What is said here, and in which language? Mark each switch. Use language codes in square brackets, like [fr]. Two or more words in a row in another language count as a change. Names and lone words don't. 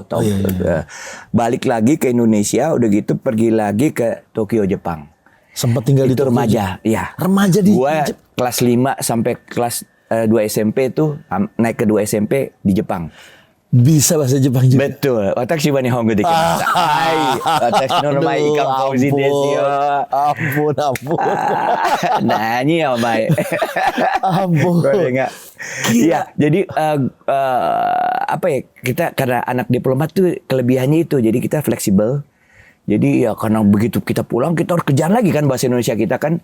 [id] Balik lagi ke Indonesia, udah gitu pergi lagi ke Tokyo, Jepang. Sempat tinggal di Itu Tokyo. remaja, iya. Remaja di Gua kelas 5 sampai kelas 2 SMP tuh naik ke 2 SMP di Jepang. Bisa bahasa Jepang juga. Betul. [ja] 私は日本語できます. [id] Hai. [ja] Watashi no namae Ikang Fauzi desu yo. [id] Ampun. Nani ya, Mai. Ampun. Iya, jadi apa ya? Kita karena anak diplomat tuh kelebihannya itu. Jadi kita fleksibel. Jadi ya karena begitu kita pulang kita harus kejar lagi kan bahasa Indonesia kita kan.